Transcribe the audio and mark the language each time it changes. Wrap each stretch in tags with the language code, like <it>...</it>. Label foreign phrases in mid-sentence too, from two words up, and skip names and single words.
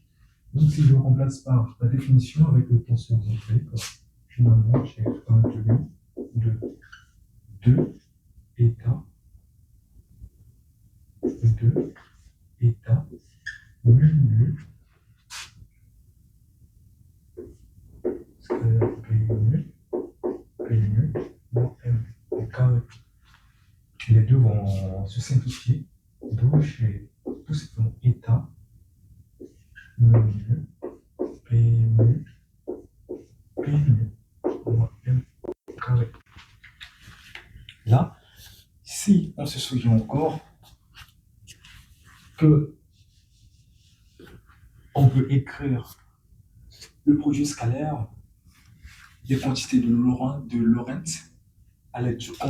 <fr>Donc si je remplace par la définition avec le tenseur métrique, finalement j'ai 1 demi de 2 états mu nu scalaire P nu moins m au carré. Les deux vont se simplifier, donc j'ai tout simplement état mu nu P nu moins m au carré. Là, si on se souvient encore que on peut écrire le produit scalaire des quantités de Lorentz à l'aide</fr>